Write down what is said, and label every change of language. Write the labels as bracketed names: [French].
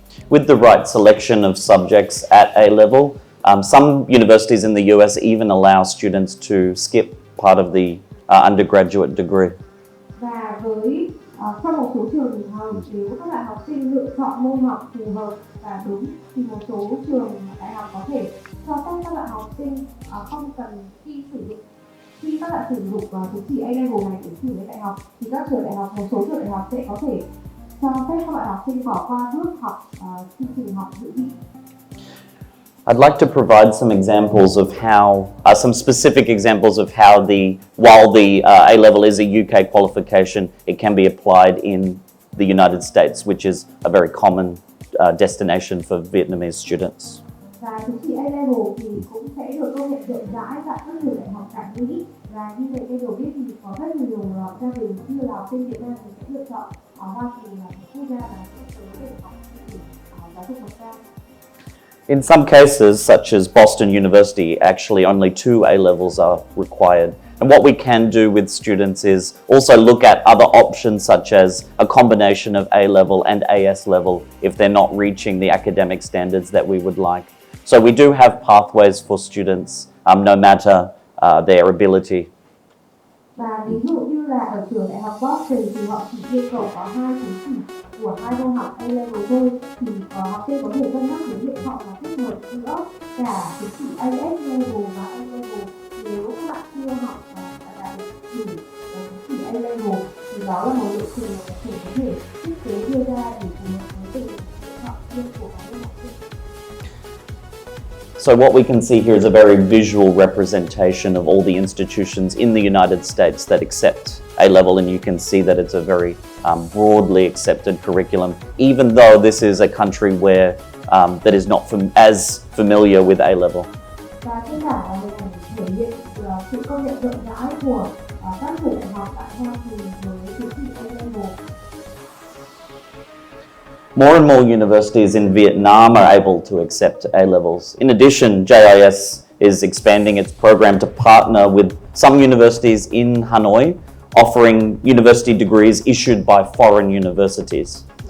[English] With the right selection of subjects at A-level, some universities in the US even allow students to skip part of the undergraduate degree. [Vietnamese] Và với trong một số trường thì nếu các bạn học sinh lựa chọn môn học phù hợp và đúng thì một số trường đại học có thể cho phép các bạn học sinh không cần khi các bạn sử dụng chứng chỉ A-level này để thi lên đại học thì các trường đại học, một số trường đại học sẽ có thể cho phép các bạn học sinh bỏ qua bước học chương trình học dự bị. [English] I'd like to provide some examples of how, some specific examples of how while the A-level is a UK qualification, it can be applied in the United States, which is a very common destination for Vietnamese students. [Vietnamese] Và chứng chỉ A-level thì cũng sẽ được công nhận rộng rãi tại các trường đại học tại Mỹ, và như vậy tôi được biết thì có rất nhiều gia đình như là học sinh Việt Nam thì sẽ lựa chọn ở Hoa Kỳ là một quốc gia mà sẽ tới để học chương trình giáo dục bậc cao. [English] In some cases, such as Boston University, actually only 2 A-levels are required. And what we can do with students is also look at other options such as a combination of A-level and AS level if they're not reaching the academic standards that we would like. So we do have pathways for students no matter their ability. [Vietnamese] Và ví dụ như là ở trường đại học Boston thì họ chỉ yêu cầu có 2 chứng chỉ của 2 môn học A-level thôi, thì học sinh có thể cân nhắc đến việc họ là kết hợp giữa cả chứng chỉ AS level và A-level. Nếu các bạn chưa học và đạt được đủ chứng chỉ A-level thì đó là một lộ trình mà các trường có thể thiết kế đưa ra để phù hợp với từng lựa chọn riêng của các em học sinh. [English] So what we can see here is a very visual representation of all the institutions in the United States that accept A-level, and you can see that it's a very broadly accepted curriculum, even though this is a country where that is not as familiar with A-level. [Vietnamese] Và trên bảng là hình ảnh thể hiện sự công nhận rộng rãi của các trường đại học tại Hoa Kỳ với chứng chỉ A-level. [English] More and more universities in Vietnam are able to accept A-levels. In addition, JIS is expanding its program to partner with some universities in Hanoi, offering university degrees issued by foreign universities.